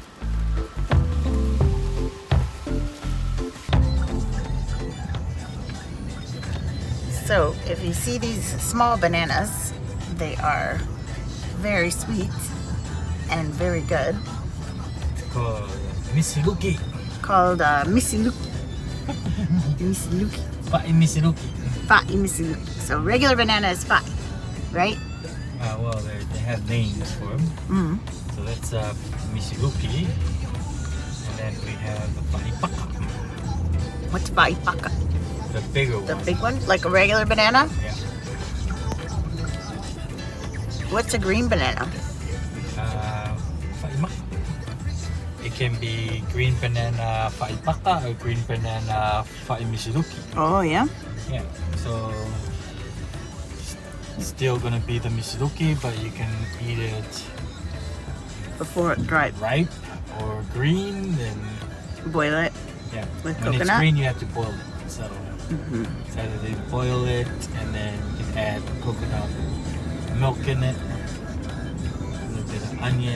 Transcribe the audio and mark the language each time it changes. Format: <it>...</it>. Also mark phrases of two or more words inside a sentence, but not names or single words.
<en>So if you see these small bananas, they are very sweet and very good. It's called misiluki. Called misiluki. Misiluki.</en> <sm>Fa'i misiluki. Fa'i misiluki.</sm> <en>So regular banana is fa'i, right? Well, they have names for them. So that's misiluki. And then we have the</en> <sm>fa'i paka.</sm> <en>What's</en> <sm>fa'i paka?</sm> <en>The bigger one. The big one? Like a regular banana? Yeah. What's a green banana?</en> <sm>Fa'i maka.</sm> <en>It can be green banana</en> <sm>fa'i paka</sm> <en>or green banana</en> <sm>fa'i misiluki.</sm> <en>Oh, yeah? Yeah. So it's still gonna be the misiluki, but you can eat it Before it dried. ripe or green. Then Boil it. yeah, With when it's coconut? green, you have to boil it. So it's either they boil it and then you can add coconut milk in it, a little bit of onion.</en>